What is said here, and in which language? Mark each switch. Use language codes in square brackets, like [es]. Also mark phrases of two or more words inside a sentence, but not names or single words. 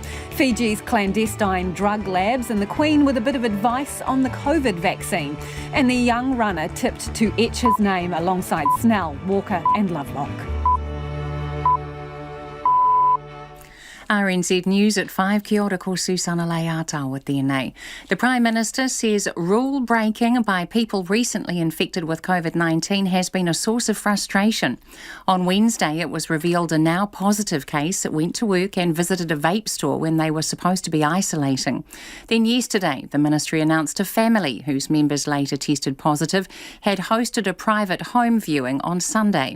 [en] Fiji's clandestine drug labs and the Queen with a bit of advice on the COVID vaccine. And the young runner tipped to etch his name alongside Snell, Walker and Lovelock. RNZ News at 5. [mi] Kia ora, ko Susana Leata [en] with DNA. The Prime Minister says rule breaking by people recently infected with COVID-19 has been a source of frustration. On Wednesday, it was revealed a now positive case that went to work and visited a vape store when they were supposed to be isolating. Then yesterday, the ministry announced a family whose members later tested positive had hosted a private home viewing on Sunday.